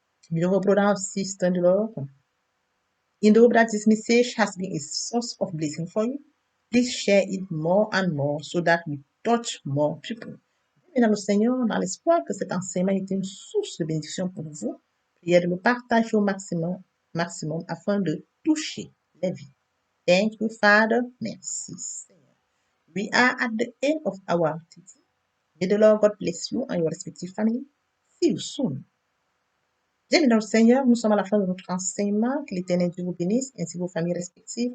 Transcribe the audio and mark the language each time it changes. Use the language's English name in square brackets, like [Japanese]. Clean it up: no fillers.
[English] Beloved brother and sister in the Lord, in the hope that this message has been a source of blessing for you, please share it more and more so that we touch more people. [French] Mesdames le Seigneur, dans l'espoir que cet enseignement est une source de bénédiction pour vous, priez de le partager au maximum afin de toucher les vies. [English] Thank you, Father. [French] Merci, Seigneur. [English] We are at the end of our teaching. May the Lord God bless you and your respective family. See you soon. [French] Bien, dans le Seigneur, nous sommes à la fin de notre enseignement. Que l'Éternel Dieu vous bénisse ainsi vos familles respectives.